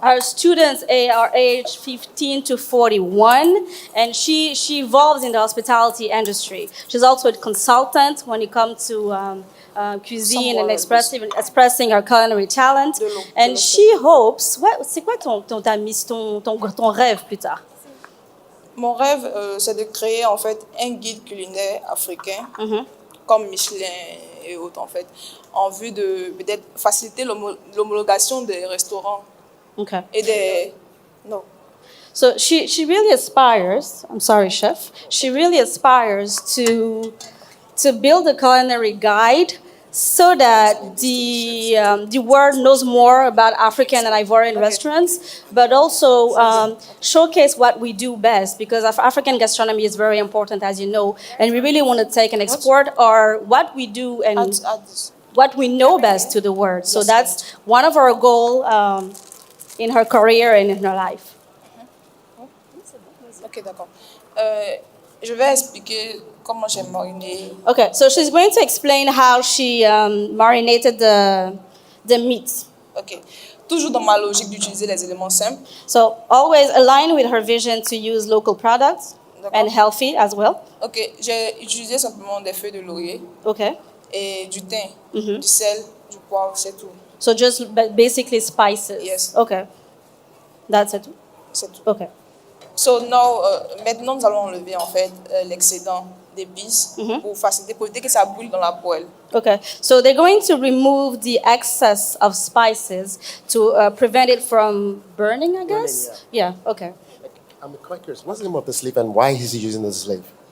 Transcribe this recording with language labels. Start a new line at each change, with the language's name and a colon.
English: Her students are aged 15 to 41, and she evolves in the hospitality industry. She's also a consultant when it comes to cuisine and expressing her culinary talent. And she hopes,
French: c'est quoi ton rêve plus tard? Mon rêve, c'est de créer en fait un guide culinaire africain, comme Michelin et autres en fait, en vue de peut-être faciliter l'homologation des restaurants et des... Non.
English: So she really aspires, I'm sorry, chef, she really aspires to build a culinary guide so that the world knows more about African and Ivorian restaurants, but also showcase what we do best, because African gastronomy is very important, as you know, and we really want to take and export what we do and what we know best to the world. So that's one of our goals in her career and in her life.
French: Ok, d'accord. Je vais expliquer comment j'ai mariné.
English: Okay, so she's going to explain how she marinated the meat. Ok.
French: Toujours dans ma logique d'utiliser les éléments simples.
English: So always align with her vision to use local products and healthy as well.
French: Ok, j'ai utilisé simplement des feuilles de laurier.
English: Okay.
French: Et du thym, du sel, du poivre, c'est tout.
English: So just basically spices. Yes. Okay. That's it.
French: C'est tout.
English: Okay. So now,
French: maintenant nous allons enlever en fait l'excédent d'épices pour faciliter, pour éviter que ça brûle dans la poêle.
English: Okay, so they're going to remove the excess of spices to prevent it from burning, I guess? Burning, yeah, okay. I'm quite curious. What's the name of the sleeve and why is he using the sleeve?